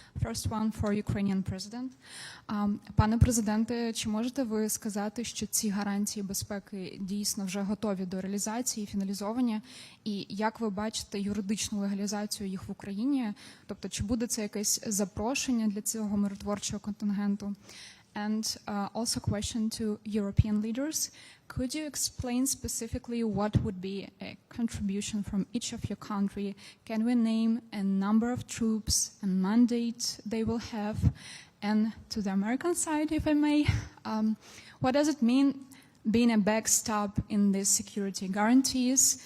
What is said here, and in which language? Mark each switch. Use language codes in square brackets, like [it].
[en] First one for Ukrainian President. [uk] Пане президенте, чи можете ви сказати, що ці гарантії безпеки дійсно вже готові до реалізації, фіналізовані? І як ви бачите юридичну легалізацію їх в Україні? Тобто, чи буде це якесь запрошення для цього миротворчого контингенту? [en] And also a question to European leaders. Could you explain specifically what would be a contribution from each of your country? Can we name a number of troops and mandate they will have? And to the American side, if I may, what does it mean being a backstop in these security guarantees?